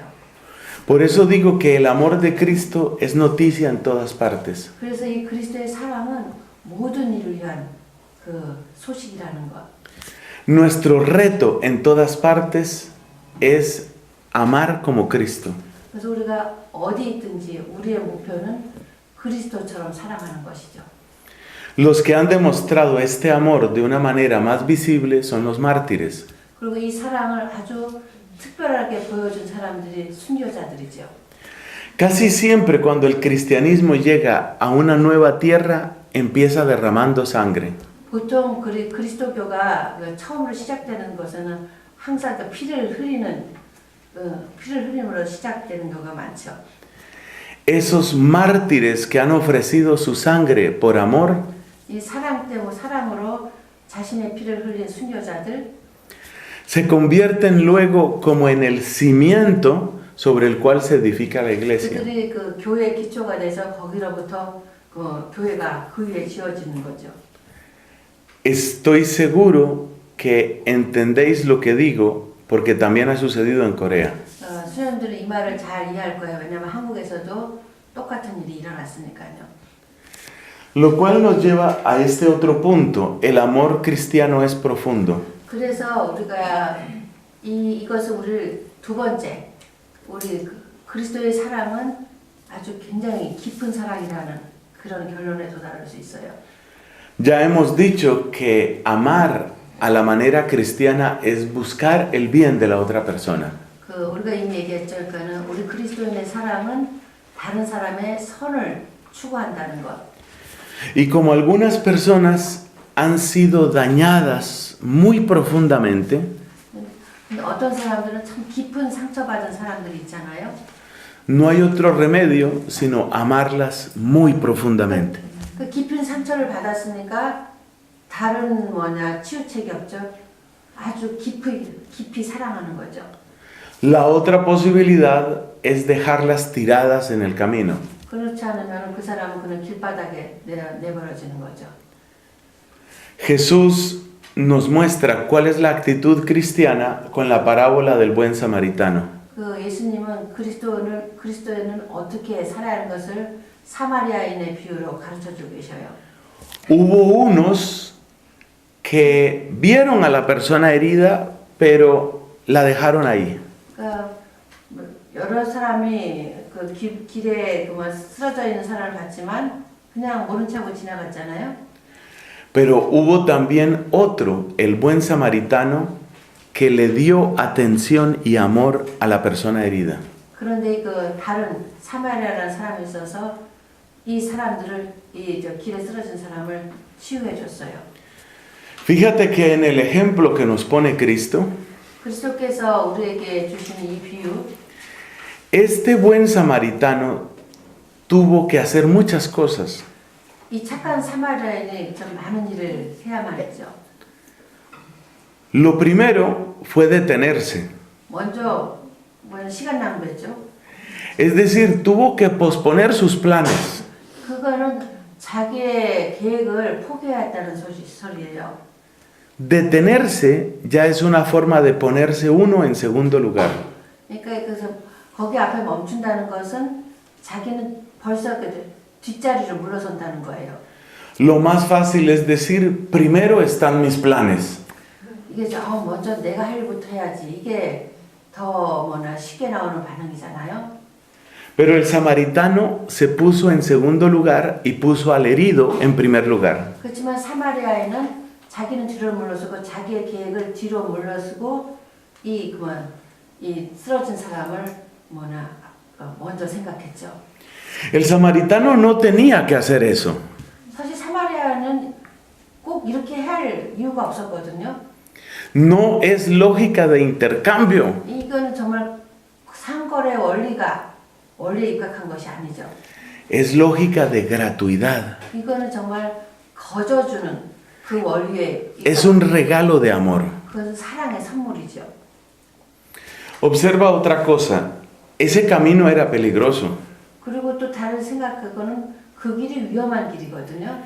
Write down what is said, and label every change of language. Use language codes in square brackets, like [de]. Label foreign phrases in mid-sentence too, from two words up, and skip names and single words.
[es] Por eso digo que el amor de Cristo es noticia en todas partes. [ko] 그래서 이 그리스도의 사랑은 모든 일을 위한 그 소식이라는 것. [es] Nuestro reto en todas partes es amar como Cristo. [ko] 그래서 우리가 어디 있든지 우리의 목표는 그리스도처럼 살아가는 것이죠. [es] Los que han demostrado este amor de una manera más visible son los mártires. [ko] 그리고 이 사랑을 아주 특별하게 보여준 사람들이 순교자들이죠. [es] Casi siempre cuando el cristianismo llega a una nueva tierra, empieza derramando sangre. [ko] 보통 그리스도교가 처음으로 시작되는 것은 항상 그 피를 흘림으로 시작되는 경우가 많죠. [es] Esos mártires que han ofrecido su sangre por amor, [ko] 이 사랑 때문에 사랑으로 자신의 피를 흘린 순교자들 [es] se convierten luego como en el cimiento sobre el cual se edifica la iglesia. [ko] 그들이 그 교회의 기초가 돼서 거기로부터 그 교회가 그 위에 지어지는 거죠. [es] Estoy seguro que entendéis lo que digo porque también ha sucedido en Corea. [ko] 수녀님들은 이 말을 잘 이해할 거예요. 왜냐하면 한국에서도 똑같은 일이 일어났으니까요. [es] Lo cual nos lleva a este otro punto. El amor cristiano es profundo. [ko] 그래서 우리가 이것을 우리 두 번째 우리 그리스도의 사랑은 아주 굉장히 깊은 사랑이라는 그런 결론에 도달할 수 있어요. [es] Ya hemos dicho que amar a la manera cristiana es buscar el bien de la otra persona. [ko] 우리가 이미 얘기했죠. 그러니까는 우리 그리스도인의 사랑은 다른 사람의 선을 추구한다는 것. [es] Y como algunas personas han sido dañadas muy profundamente, [ko] 어떤 사람들은 참 깊은 상처받은 사람들이 있잖아요. [es] no hay otro remedio sino amarlas muy profundamente. [ko] 그 깊은 상처를 받았으니까 다른 치유책이 없죠. 아주 깊이 사랑하는 거죠. [es] La otra posibilidad es dejarlas tiradas en el camino. [ko] 그렇지 않으면 그 사람은 그냥 길바닥에 내버려지는 거죠. [es] Jesús nos muestra cuál es la actitud cristiana con la parábola del buen samaritano. [ko] 그 예수님은 그리스도인은 어떻게 살아야 하는 것을 사마리아인의 비유로 가르쳐주고 계셔요. [es] Hubo unos que vieron a la persona herida, pero la dejaron ahí. [ko] 여러 사람이 그 길에 쓰러져 있는 사람을 봤지만 그냥 모른 척하고 지나갔잖아요. [es] Pero hubo también otro, el buen samaritano, que le dio atención y amor a la persona herida. [ko] 그런데 그 다른 사마리아라는 사람이 있어서 이 사람들을 길에 쓰러진 사람을 치유해 줬어요. [es] Fíjate que en el ejemplo que nos pone Cristo, [ko] 그리스도께서 우리에게 주시는 이 비유, [es] este buen samaritano tuvo que hacer muchas cosas. [ko] 이 착한 사마리아인이 좀 많은 일을 해야만 했죠. [es] Lo primero fue detenerse. [ko] 먼저 시간 낭비했죠. [es] Es decir, tuvo que posponer sus planes. [ko] 그거는 자기의 계획을 포기했다는 소리예요. [es] Detenerse ya es una forma de ponerse uno en segundo lugar. [ko] 그러니까 그래서 거기 앞에 멈춘다는 것은 자기는 벌써 뒷자리로 물러선다는 거예요. [es] Lo más fácil es decir, primero están mis planes. [ko] 이게 먼저 내가 할 일부터 해야지. 이게 더 쉽게 나오는 반응이잖아요. [es] Pero el samaritano se puso en segundo lugar y puso al herido en primer lugar. [ko] 그렇지만 사마리아인은 자기는 뒤로 물러서고 자기의 계획을 뒤로 물러서고 이 쓰러진 사람을 먼저 생각했죠. [es] El samaritano no tenía que hacer eso. [ko] 사실 사마리아는 꼭 이렇게 할 이유가 없었거든요. [es] No es lógica de intercambio. [ko] 이거는 정말 상거래 원리에 입각한 것이 아니죠. [es] Es lógica de gratuidad. [ko] 이거는 정말 거저주는 그 원리에 [es] Es un regalo de amor. [ko] 그것은 사랑의 선물이죠. [es] Observa otra cosa. ese camino era peligroso. [ko] 그리고 또 다른 생각 그거는 그 길이 위험한 길이거든요.